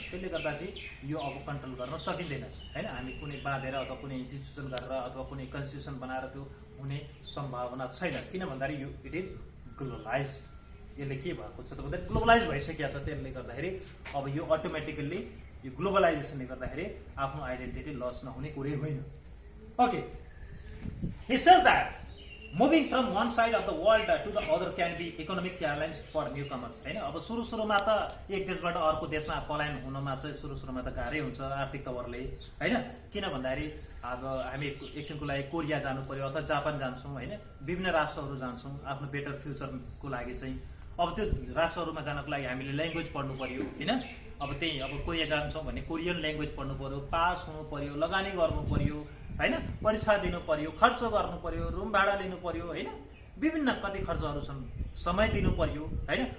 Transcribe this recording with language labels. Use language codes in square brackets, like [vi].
[ne] त्यसले गर्दा चाहिँ यो अब कन्ट्रोल गर्न सकिँदैन होइन। हामी कुनै बाँधेर अथवा कुनै इन्स्टिट्युसन गरेर अथवा कुनै कन्स्टिट्युसन बनाएर त्यो हुने सम्भावना छैन। किन भन्दाखेरि यो [en] It is globalise. [ne] यसले के भएको छ त भन्दाखेरि ग्लोबलाइज भइसकेको छ। त्यसले गर्दाखेरि अब यो अटोमेटिकल्ली यो ग्लोबलाइजेसनले गर्दाखेरि आफ्नो आइडेन्टिटी लस नहुने कुरै होइन। [en] okay, he says that moving from one side of the world to the other can be economic challenge for newcomers [ne] हैन। अब सुरुमा त एक देशबाट अर्को देशमा पलायन हुनमा चाहिँ सुरुमा त गाह्रै हुन्छ आर्थिक तवरले हैन। किन भन्दाखेरि अब हामी एकछिनको लागि कोरिया जानु पर्यो अथवा जापान जान्छौँ हैन, विभिन्न राष्ट्रहरू जान्छौँ आफ्नो बेटर फ्युचरको लागि चाहिँ। अब त्यो राष्ट्रहरूमा जानको लागि हामीले ल्याङ्ग्वेज पढ्नु पर्यो हैन। अब कोरिया जान्छौँ भने कोरियन ल्याङ्ग्वेज पढ्नु पर्यो, पास हुनु पर्यो, लगानी गर्नु पर्यो हैन, परीक्षा दिनु पर्यो, खर्च गर्नु पर्यो, रुम भाडा लिनु पर्यो हैन, विभिन्न कति खर्चहरू छन्, समय दिनु पर्यो हैन।